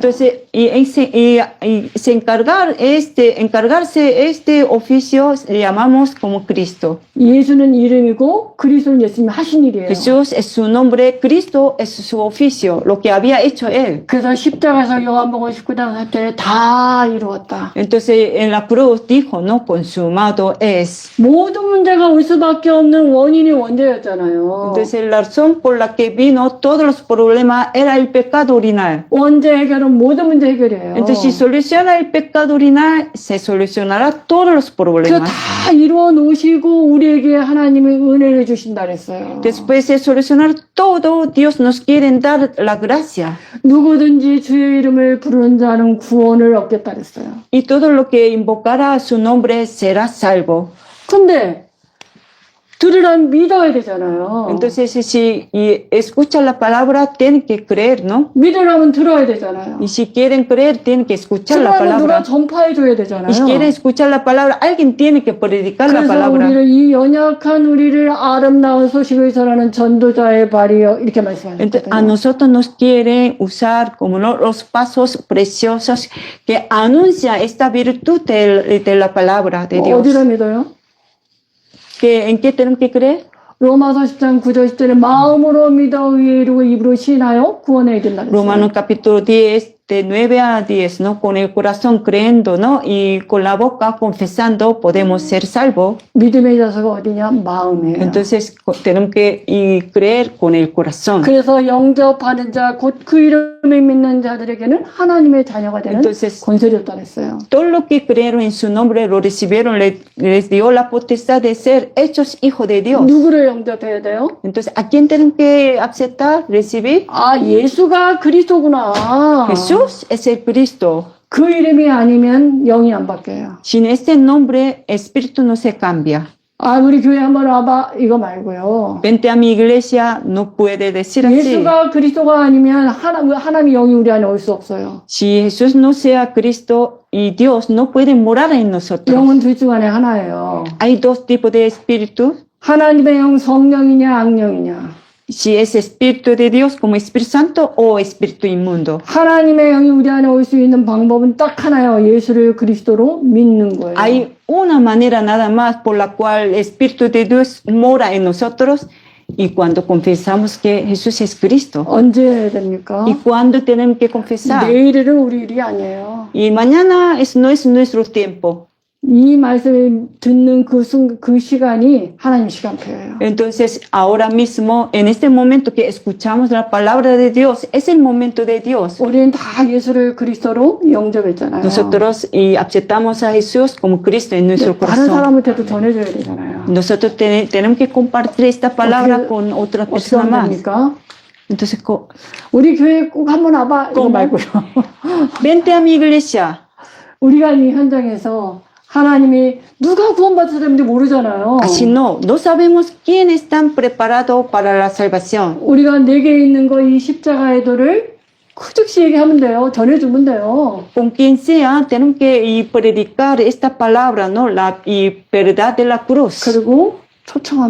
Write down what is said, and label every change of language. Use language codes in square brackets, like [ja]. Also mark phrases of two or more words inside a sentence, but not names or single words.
[es] Entonces, encargarse este oficio le llamamos como Cristo. [ko] 예수는 이름이고 그리스도는 예수님이 하신 일이에요. [es] Jesús es su nombre, Cristo es su oficio, lo que había hecho Él. [ko] 그래서 십자가에서 요한복음 19장 4절에 다 이루었다. [es] Entonces, en la cruz dijo, no, consumado es. [ko] 모든 문제가 올 수밖에 없는 원인이 원죄였잖아요. [es] Entonces, la razón por la que vino todos los problemas era el pecado original. [ko] 원죄 해결은 모든 문제 해결이에요. [es] Entonces, si soluciona el pecado original, se solucionará todos los [ko] 그래서 [es] problemas. [ko] 다 이루어 놓으시고 우리에게 하나님의 은혜를 주신다 그랬어요. [es] Después de solucionar todo, Dios nos quiere dar la gracia. [ko] 누구든지 주의 이름을 부르는 자는 구원을 얻겠다 그랬어요. [es] Y todo lo que invocara a su nombre será salvo. [ko] 근데 들으라면 믿어야 되잖아요. [es] Entonces, si escuchan la palabra, tienen que creer, ¿no? [ko] 믿으려면 들어야 되잖아요. [es] Y si quieren creer, tienen que escuchar la [ko] 들으면 누가 [es] palabra. [ko] 전파해 줘야 되잖아요. [es] Y si quieren escuchar la palabra, alguien tiene que predicar la [ko] 그래서 [es] palabra. [ko] 우리를 이 연약한 우리를 아름다운 소식을 전하는 전도자의 발이여 이렇게 [es] Entonces, a [ko] 말씀하셨거든요. [es] nosotros nos quieren usar como los pasos preciosos que anuncia esta virtud de la palabra de Dios. [ko] 어디로 믿어요? [es] ¿En qué tenemos que creer? [ko] 로마서 10장 9절 10절에 마음으로 믿어 의에 이르고 입으로 시인하여 구원에 이른다 그랬어요. [es] Romanos capítulo 10, de 9 a 10, ¿no? Con el corazón creyendo, ¿no? Y con la boca confesando podemos ser salvos. [ko] 믿음의 자세가 어디냐? 마음이에요. [es] Entonces tenemos que creer con el corazón. [ko] 그래서 영접하는 자, 곧 그 이름을 믿는 자들에게는 하나님의 자녀가 되는 [es] Entonces, [ko] 권세를 줬다 그랬어요. [es] Todos los que creyeron en su nombre lo recibieron, les dio la potestad de ser hechos hijos de Dios. [ko] 누구를 영접해야 돼요? [es] Entonces, ¿a quién tenemos que aceptar, recibir? [ko] 아, 예수가 그리스도구나. [es] Jesús es el Cristo. [ko] 그 이름이 아니면 영이 안 바뀌어요. [es] Sin este nombre, el espíritu no se cambia. [ko] 아, 우리 교회 한번 와봐. 이거 말고요. [es] Vente a mi iglesia, no puede decir así. [ko] 예수가 그리스도가 아니면 하나님의 영이 우리 안에 올 수 없어요. [es] Si Jesús no sea Cristo y Dios no puede morar en nosotros. [ko] 영은 둘 중 안에 하나예요. [es] Hay dos tipos de espíritu. [ko] 하나님의 영 성령이냐 악령이냐. [es] Si es espíritu de Dios como Espíritu Santo o espíritu inmundo. [ko] 하나님의 영이 우리 안에 올 수 있는 방법은 딱 하나예요. 예수를 그리스도로 믿는 거예요. [es] Hay una manera nada más por la cual el Espíritu de Dios mora en nosotros y cuando confesamos que Jesús es Cristo. [ko] 언제 해야 됩니까? [es] ¿Y cuándo tenemos que confesar? [ko] 내일은 우리 일이 아니에요. [es] Y mañana no es nuestro tiempo. [ko] 이 말씀을 듣는 그 시간이 하나님 시간표예요. [es] Entonces, ahora mismo, en este momento que escuchamos la palabra de Dios, es el momento de Dios. [ko] 우리는 다 예수를 그리스도로 영접했잖아요. [es] Nosotros y aceptamos a Jesús como Cristo en nuestro [ko] 다른 [es] corazón. [ko] 사람한테도 전해줘야 되잖아요. [es] Nosotros tenemos que compartir esta palabra con otra [ko] 어떻게 [es] persona [ko] 하면 [es] más. [ko] 됩니까? [es] Entonces, [ko] 우리 교회 꼭 한번 와봐 이거 [es] ¿Cómo? [ko] 말고요. [es] vente a mi iglesia. [ko] 우리가 이 현장에서 하나님이 누가 구원받을 사람인지 모르잖아요. [es] Así no sabemos quién están preparados para la salvación. [ko] 우리가 내게 있는 거 이 십자가의 도를 크즉시 얘기하면 돼요. 전해주면 돼요. [es] Con quien sea, tenemos que y predicar esta palabra, ¿no? La y verdad de la cruz. [ko] 그리고 초청하면